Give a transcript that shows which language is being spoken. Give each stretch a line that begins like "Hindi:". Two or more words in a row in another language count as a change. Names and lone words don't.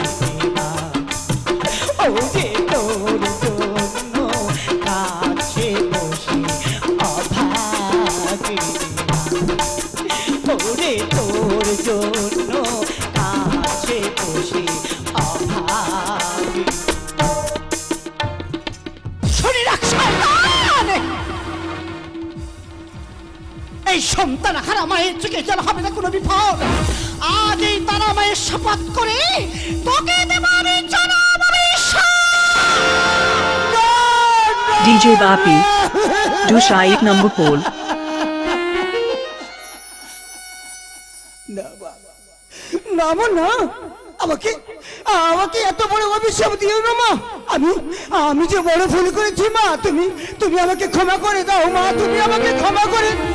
Bangla: মা ও যে তোর জন্য কাছে বসে অভাগী মা ওরে তোর জন্য কাছে বসে অভাগী শুনে রাখ শয়তান! এই সন্তান হারা মায়ের চোখে জল হবে না কোনো বিপদ আজ এই তারা মায়ের শপথ করে তোকে দেব আমি জনম DJ Bapi. Dusha 1 number pole. না মা না আমাকে আমাকে এত বড় অভিশাপ দিও না মা আমি আমি যে বড় ভুল করেছি মা তুমি তুমি আমাকে ক্ষমা করে দাও মা তুমি আমাকে ক্ষমা করে